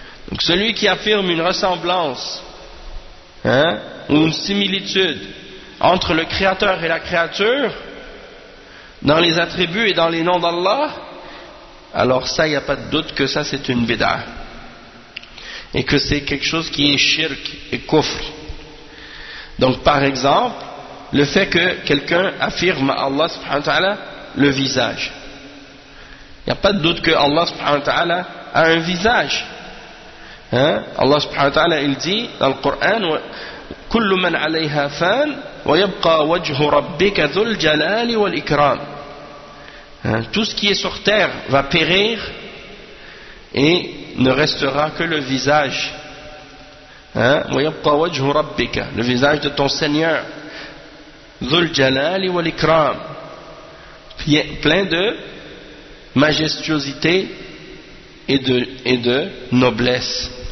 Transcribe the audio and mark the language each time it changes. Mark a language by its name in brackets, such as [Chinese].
[French] Donc celui qui affirme une ressemblance, hein, ou une similitude entre le créateur et la créature dans les attributs et dans les noms d'Allah, alors ça, il n'y a pas de doute que ça, c'est une bid'a, et que c'est quelque chose qui est shirk et kufr. Donc par exemple, le fait que quelqu'un affirme à Allah subhanahu wa ta'ala le visage, il n'y a pas de doute que Allah subhanahu wa ta'ala a un visage. Hein? Allah subhanahu wa ta'ala il dit dans le Coran, [Arabic] كل من عليها فان ويبقى وجه ربك ذو الجلال والإكرام. [French] Tout ce qui est sur terre va périr et ne restera que le visage. [Arabic] ويبقى وجه ربك, [French] le visage de ton Seigneur, [Arabic] ذو الجلال والإكرام, [French] plein de majestuosité et de noblesse.